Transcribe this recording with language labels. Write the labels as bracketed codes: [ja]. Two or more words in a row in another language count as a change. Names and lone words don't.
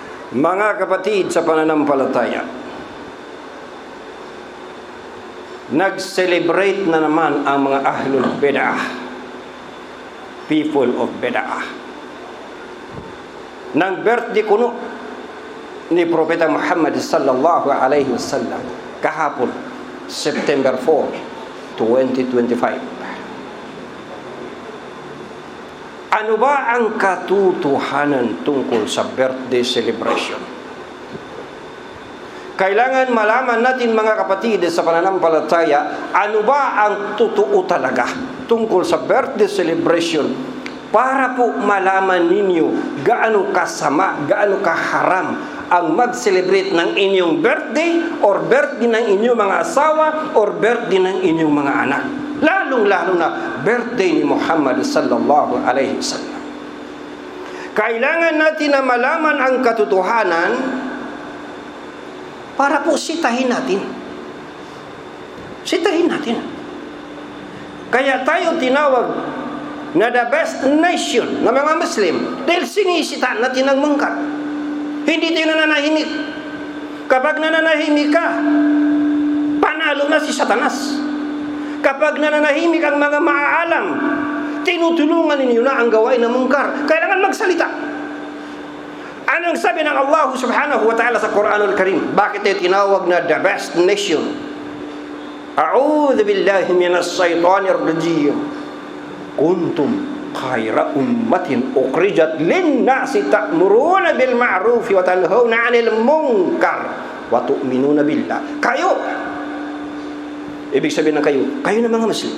[tl] Mga kapatid sa pananampalataya, nag-celebrate na naman ang mga [ar] أهل البدعة, [en] people of bid'ah, [tl] ng birthday kuno ni Propeta Muhammad [ar] صلى الله عليه وسلم [tl] kahapon, September 4, 2025. Ano ba ang katotohanan tungkol sa [en] birthday celebration? [tl] Kailangan malaman natin, mga kapatid sa pananampalataya, ano ba ang totoo talaga tungkol sa [en] birthday celebration, [tl] para po malaman ninyo gaano kasama, gaano kaharam ang mag-celebrate ng inyong birthday or birthday ng inyong mga asawa or birthday ng inyong mga anak. Lalong-lalo na birthday ni Muhammad [ar] صلى الله عليه وسلم. [tl] Kailangan natin na malaman ang katotohanan para po sitahin natin. Sitahin natin. Kaya tayo tinawag na [en] the best nation [tl] na mga Muslim dahil sinisita natin ang mungkar. Hindi tayo nananahimik. Kapag nananahimik ka, panalo na si Satanas. Kapag nananahimik ang mga maaalam, tinutulungan ninyo na ang gawain ng mungkar. Kailangan magsalita. Anong sabi ng Allah [ar] سبحانه وتعالى [tl] sa [ar] القرآن الكريم? [tl] Bakit tayo tinawag na [en] the best nation? [ar] أعوذ بالله من الشيطان الرجيم. كنتم خير أمة أخرجت للناس تأمرون بالمعروف وتنهون عن المنكر وتؤمنون بالله. [tl] Kayo, ibig sabihin ng kayo na mga Muslim.